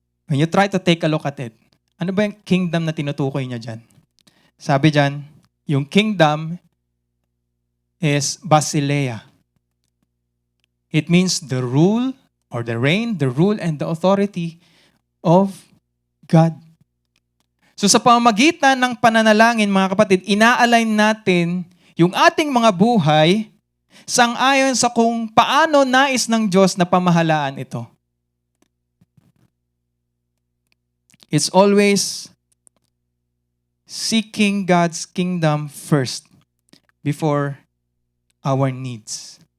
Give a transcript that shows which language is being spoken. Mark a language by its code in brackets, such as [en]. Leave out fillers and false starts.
[en] When you try to take a look at it, [tl] ano ba yung kingdom na tinutukoy niya dyan? Sabi dyan, yung kingdom is basileia. [en] It means the rule or the reign, the rule and the authority of God. [tl] So sa pamamagitan ng pananalangin, mga kapatid, ina-align natin yung ating mga buhay sang-ayon sa kung paano nais ng Diyos na pamahalaan ito. [en] It's always seeking God's kingdom first before our needs.